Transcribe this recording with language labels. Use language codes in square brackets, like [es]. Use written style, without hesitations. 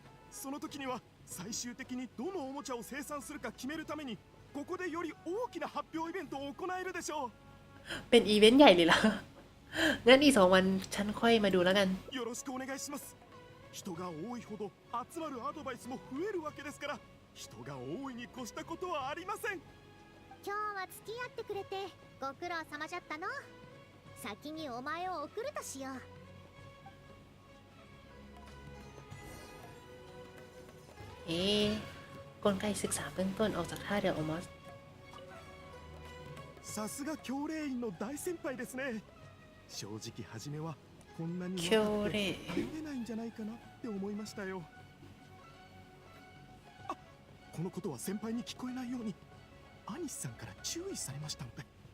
[ja] その時には最終的にどのおもちゃを生産するか決めるためにここでより大きな発表イベントを行えるでしょう。 [th] เป็นอีเวนต์ใหญ่เลยล่ะงั้นอีก2 วันฉันค่อยมาดูแล้วกัน [ja] よろしくお願いします。人が多いほど集まるアドバイスも増えるわけですから人が多いに越したことはありません。今日は付き合ってくれてご苦労様じゃったの。先にお前を送るとしよう。 [th] กลไกศึกษาเบื้องต้นออกจากท่าเรือโอมอส [ja] さすが教令員の大先輩ですね。正直初めはこんなに分かって入れないんじゃないかなって思いましたよ。あ、このことは先輩に聞こえないようにアニスさんから注意されましたので。